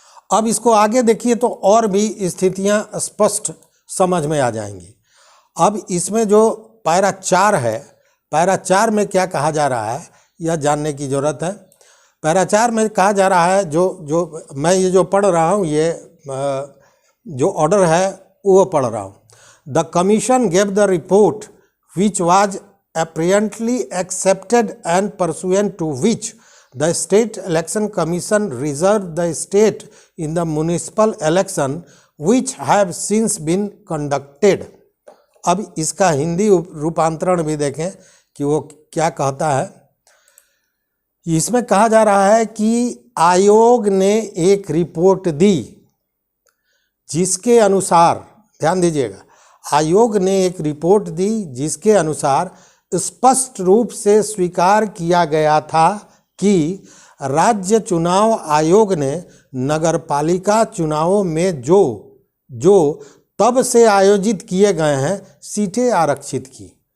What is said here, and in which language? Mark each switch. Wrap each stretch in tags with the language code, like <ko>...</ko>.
<hi>अब इसको आगे देखिए तो और भी स्थितियां स्पष्ट समझ में आ जाएंगी। अब इसमें जो पैरा 4 है, पैरा 4 में क्या कहा जा रहा है यह जानने की ज़रूरत है। पैरा 4 में कहा जा रहा है, जो मैं ये जो पढ़ रहा हूँ, ये जो ऑर्डर है वो पढ़ रहा हूँ।</hi> <en>The commission gave the report which was apparently accepted and pursuant to which the state election commission reserved the state in the municipal election which have since been conducted।</en> <hi>अब इसका हिंदी रूपांतरण भी देखें कि वो क्या कहता है। इसमें कहा जा रहा है कि आयोग ने एक रिपोर्ट दी जिसके अनुसार, ध्यान दीजिएगा, आयोग ने एक रिपोर्ट दी जिसके अनुसार स्पष्ट रूप से स्वीकार किया गया था कि राज्य चुनाव आयोग ने नगरपालिका चुनावों में जो तब से आयोजित किए गए हैं सीटें आरक्षित की।</hi>